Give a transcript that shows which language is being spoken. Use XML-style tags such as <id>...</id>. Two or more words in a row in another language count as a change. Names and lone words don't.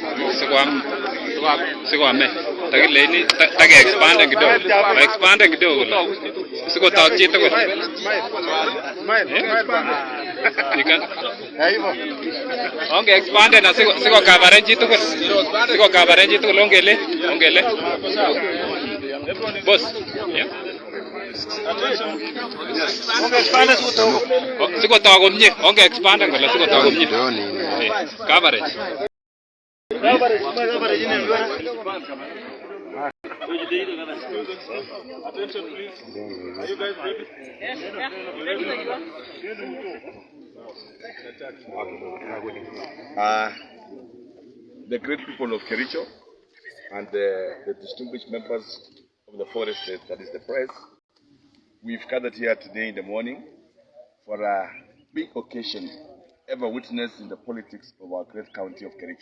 <kln>Sikwame. Takileni take expand kidogo. Expand kidogo kole. Sikotok chi tugul. Okay, expand na siko cover chi tugul. Siko cover chi tugul ongele. Boss. Yeah. Siko tok komye. Okay, expand kole siko tok komye.</kln> <en>Coverage. Attention, please. Are you guys ready? Yes. The great people of Kericho and the distinguished members of the forest, that is the press, we've gathered here today in the morning for a big occasion ever witnessed in the politics of our great county of Kericho.</en>